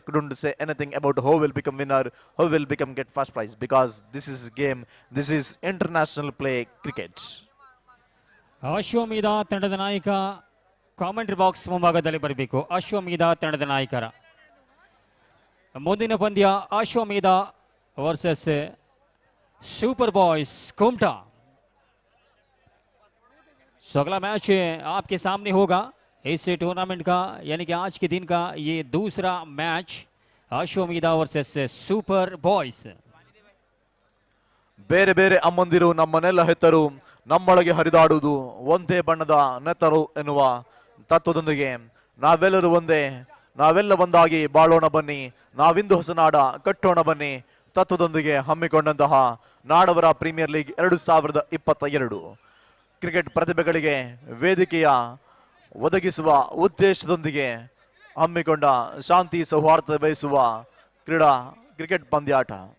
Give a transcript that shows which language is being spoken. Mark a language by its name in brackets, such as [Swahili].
[English] couldn't say anything about who will become winner, who will become get first prize, because this is game, this is international play cricket. [Kannada] ಅಶ್ವಮೇಧ ತಂಡದ ನಾಯಕ commentary box ಮುಂಭಾಗದಲ್ಲಿ ಬರಬೇಕು. ಅಶ್ವಮೇಧ ತಂಡದ ನಾಯಕರ ಮುಂದಿನ ಪಂದ್ಯ ಅಶ್ವಮೇಧ versus super boys Kumta. [Hindi] सो अगला match आपके सामने होगा इस टूर्नामेंट का, यानी कि आज के दिन का ये दूसरा match Ashvamedha versus super boys. [Kannada] ಬೇರೆ ಬೇರೆ ಅಮ್ಮಂದಿರು ನಮ್ಮನ್ನೆಲ್ಲ ಹೆತ್ತರು, ನಮ್ಮೊಳಗೆ ಹರಿದಾಡುವುದು ಒಂದೇ ಬಣ್ಣದ ನೆತ್ತರು ಎನ್ನುವ ತತ್ವದೊಂದಿಗೆ ನಾವೆಲ್ಲರೂ ಒಂದೇ, ನಾವೆಲ್ಲ ಒಂದಾಗಿ ಬಾಳೋಣ ಬನ್ನಿ, ನಾವಿಂದು ಹೊಸನಾಡ ಕಟ್ಟೋಣ ಬನ್ನಿ ತತ್ವದೊಂದಿಗೆ ಹಮ್ಮಿಕೊಂಡಂತಹ ನಾಡವರ ಪ್ರೀಮಿಯರ್ ಲೀಗ್ 2022 ಕ್ರಿಕೆಟ್ ಪ್ರತಿಭೆಗಳಿಗೆ ವೇದಿಕೆಯ ಒದಗಿಸುವ ಉದ್ದೇಶದೊಂದಿಗೆ ಹಮ್ಮಿಕೊಂಡ ಶಾಂತಿ ಸೌಹಾರ್ದ ಬಯಸುವ ಕ್ರಿಕೆಟ್ ಪಂದ್ಯಾಟ.